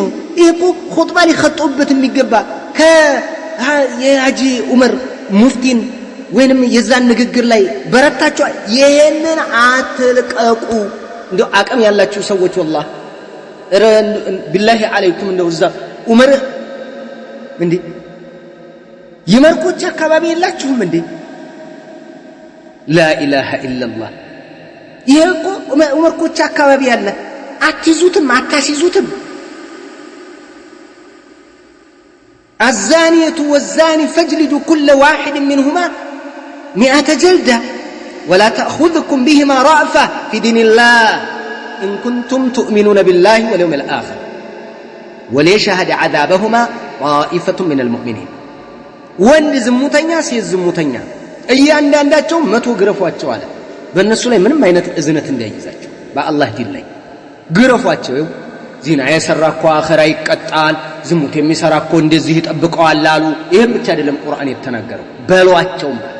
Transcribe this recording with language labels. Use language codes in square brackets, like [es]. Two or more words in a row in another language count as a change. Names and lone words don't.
[am] ይሄ እኮ ኹጥባ ሊኸጡበት የሚገባ የሐጂ ዑመር ሙፍቲን ወይንም የዛን ንግግር ላይ በረታቸው። ይሄንን አትልቀቁ። እንደው አቅም ያላችሁ ሰዎች [ar] والله بالله عليكم [am] እንደው እዛ ዑመር እንዴ የመርኮች አካባቢ የላችሁም እንዴ [ar] لا اله الا الله [am] ይሄ እኮ ዑመርኮች አካባቢ ያለ አትይዙትም አታሲዙትም [ar] الزانية والزاني فاجلدوا كل واحد منهما 100 جلدة ولا تأخذكم بهما رأفة في دين الله إن كنتم تؤمنون بالله واليوم الآخر وليشهد عذابهما طائفة من المؤمنين [am] ወንድ ዝሙተኛ ሴት ዝሙተኛ እያንዳንዳቸው 100 ግረፏቸው አለ በእነሱ ላይ ምንም አይነት እዝነት እንዳይይዛቸው በአላህ ዲን ላይ ግረፏቸው ዚና የሰራ እኮ አኺራ ይቀጣል ዝሙት የሚሰራ እኮ እንደዚህ ይጠብቀዋል አሉ ይሄን ብቻ አይደለም ቁርአን የተናገረው በሏቸው